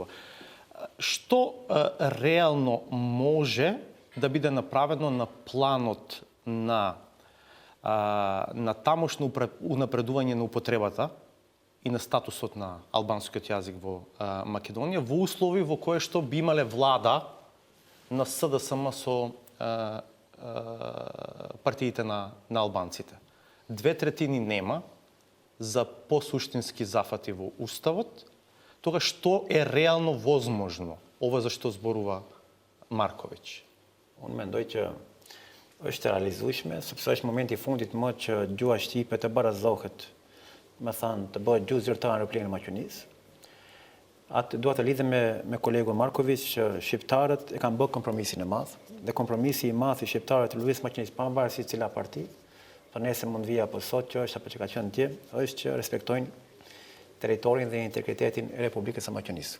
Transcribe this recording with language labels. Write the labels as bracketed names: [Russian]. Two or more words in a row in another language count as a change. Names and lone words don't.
[Macedonian] Што реално може да биде направено на планот на тамошно унапредување на употребата и на статусот на албанскиот јазик во Македонија во услови во кои што би имале влада на СДСМ со партиите на албанците. 2/3 нема за посуштински зафати во уставот, тога што е реално возможно? Ова за што зборува Марковиќ. [Albanian] Unë mendoj që është e realizueshme, sepse është momenti i fundit më që gjua shqipe të barazohet, me thënë të bëhet gjuhë zyrtare në plenë Maqedonisë. Atë dua të lidhem me kolegun Marković që shqiptarët e kanë bërë kompromisin e madh, dhe kompromisi i madh i shqiptarëve të Lëvizjes Maqedonisë pavarësisht cila parti, për nesër mund vija apo sot që është apo që ka qenë dje, është që respektojnë territorin dhe integritetin e Republikës së Maqedonisë.